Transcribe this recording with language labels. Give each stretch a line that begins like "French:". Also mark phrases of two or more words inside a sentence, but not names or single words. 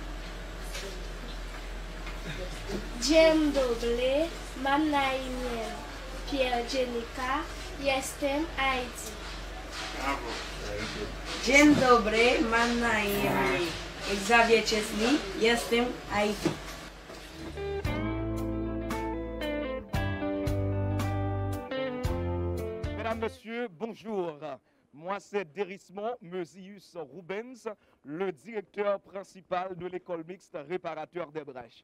Polish: Dzień dobry, mam na imię Pierre Jenica, jestem Haiti. Dzień dobry, mam na imię Xavier Chesley, jestem Haiti.
French: Mesdames, Messieurs, bonjour. Moi, c'est Dérismond Meusius Rubens, le directeur principal de l'école mixte réparateur des brèches.